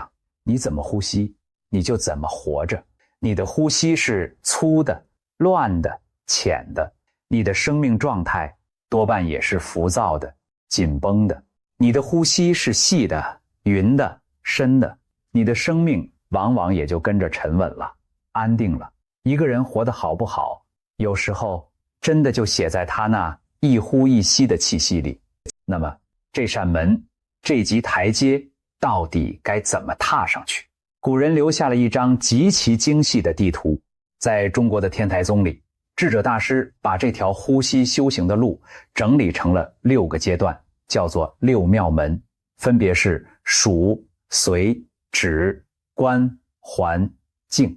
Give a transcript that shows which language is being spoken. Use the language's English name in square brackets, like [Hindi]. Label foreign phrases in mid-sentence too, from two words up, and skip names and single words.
[Chinese] 你怎麼呼吸，你就怎麼活着。你的呼吸是粗的、亂的、淺的，你的生命狀態多半也是浮躁的、緊繃的。你的呼吸是細的、勻的、深的，你的生命往往也就跟着沉穩了、安定了。一個人活得好不好，有時候真的就寫在他那一呼一吸的氣息裡。那麼這扇門，這級台階到底該怎麼踏上去？古人留下了一張極其精細的地圖。在中國的天台宗裡，智者大師把這條呼吸修行的路整理成了6個階段，叫做6妙門，分別是數、隨、止、觀、還、靜。